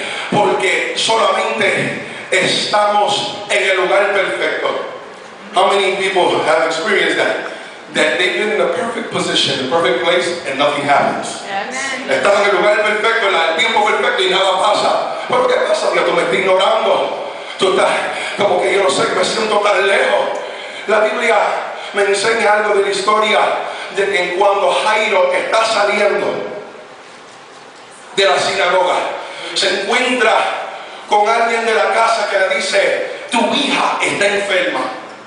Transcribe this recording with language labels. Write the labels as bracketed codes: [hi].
[es] porque solamente estamos en el lugar perfecto. [en] How many people have experienced that? That they've been in a perfect position, a perfect place, and nothing happens. [es] Estás en el lugar perfecto, en el tiempo perfecto y nada pasa. ¿Pero qué pasa? Porque tú me estás ignorando. Tú estás como que yo no sé, me siento tan lejos. La Biblia me enseña algo de la historia de que cuando Jairo está saliendo de la sinagoga, se encuentra con alguien de la casa que le dice: tu hija está enferma.